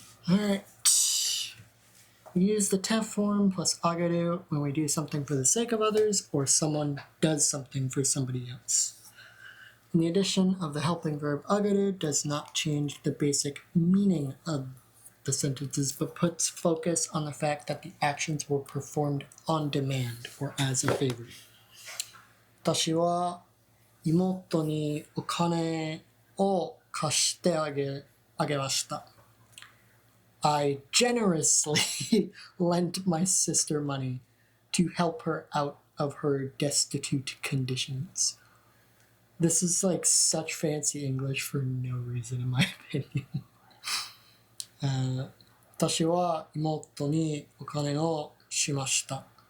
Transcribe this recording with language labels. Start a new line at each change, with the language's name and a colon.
English: Alright. We use the TEF form plus agaru when we do something for the sake of others or someone does something for somebody else. And the addition of the helping verb agaru does not change the basic meaning of the sentences, but puts focus on the fact that the actions were performed on demand or as a favor.
Japanese: 私は妹にお金を貸してあげました。
English: I generously lent my sister money to help her out of her destitute conditions. This is like such fancy English for no reason, in my opinion.
Japanese: 私は妹にお金をしました。